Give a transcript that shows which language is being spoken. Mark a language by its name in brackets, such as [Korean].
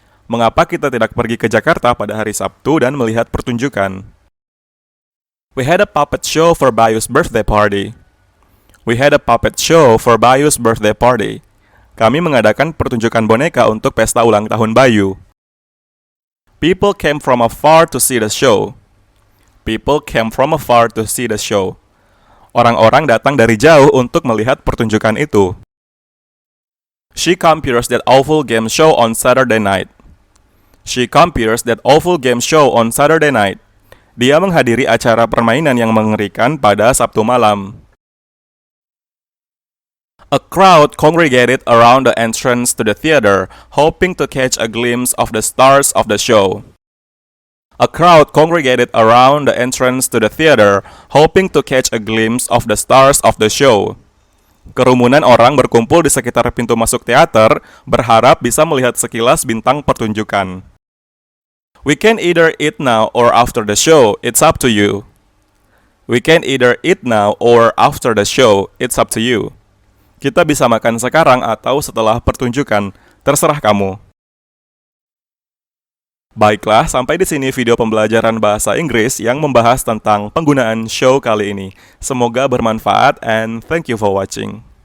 [Indonesian] Mengapa kita tidak pergi ke Jakarta pada hari Sabtu dan melihat pertunjukan? [English] We had a puppet show for Bayu's birthday party. We had a puppet show for Bayu's birthday party. [Indonesian] Kami mengadakan pertunjukan boneka untuk pesta ulang tahun Bayu. [English] People came from afar to see the show. People came from afar to see the show. [Indonesian] Orang-orang datang dari jauh untuk melihat pertunjukan itu. [English] She compares that awful game show on Saturday night. She compares that awful game show on Saturday night. [Indonesian] Dia menghadiri acara permainan yang mengerikan pada Sabtu malam. [English] A crowd congregated around the entrance to the theater, hoping to catch a glimpse of the stars of the show. A crowd congregated around the entrance to the theater, hoping to catch a glimpse of the stars of the show. [Indonesian] Kerumunan orang berkumpul di sekitar pintu masuk teater, berharap bisa melihat sekilas bintang pertunjukan. [English] We can either eat now or after the show, it's up to you. We can either eat now or after the show, it's up to you. [Indonesian] Kita bisa makan sekarang atau setelah pertunjukan, terserah kamu. Baiklah, sampai di sini video pembelajaran bahasa Inggris yang membahas tentang penggunaan show kali ini. Semoga bermanfaat [English] and thank you for watching.